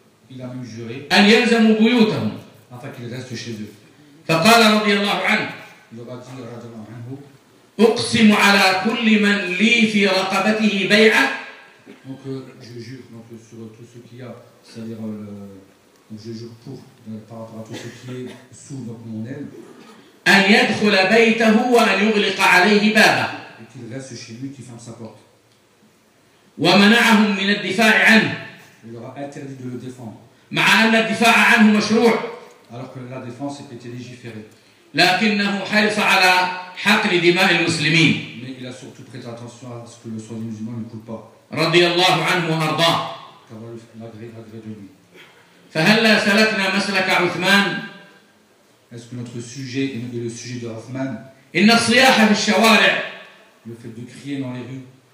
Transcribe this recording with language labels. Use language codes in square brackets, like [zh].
[fr] Il a même juré afin qu'ils restent chez eux. Il leur a dit, [ar] radiallahu anhu, أقسم على كل من لي في رقبته بيعة. [fr] Donc je jure donc sur tout ce qu'il y a, c'est-à-dire je jure pour par rapport à tout ce qui est sous donc mon aile. [ar] أن يدخل بيته وأن يغلق عليه بابه. [fr] Et qu'il reste chez lui, qu'il ferme sa porte. [ar] ومنعهم من الدفاع عنه. [fr] Il leur a interdit de le défendre. [ar] مع أن الدفاع عنه مشروع. [fr] Alors que la défense était légiférée. [ar] لكنه حرص على حقن دماء المسلمين. [fr] Mais il a surtout prêté attention à ce que le sang des musulmans ne coule pas. [ar] رضي الله عنه وأرضاه. [fr] L'agré de lui. [ar] فهلا سلكنا مسلك عثمان. [fr] Est-ce que notre sujet est le sujet de Othman? [ar] إن الصياح في الشوارع. [fr] Le fait de crier dans les rues.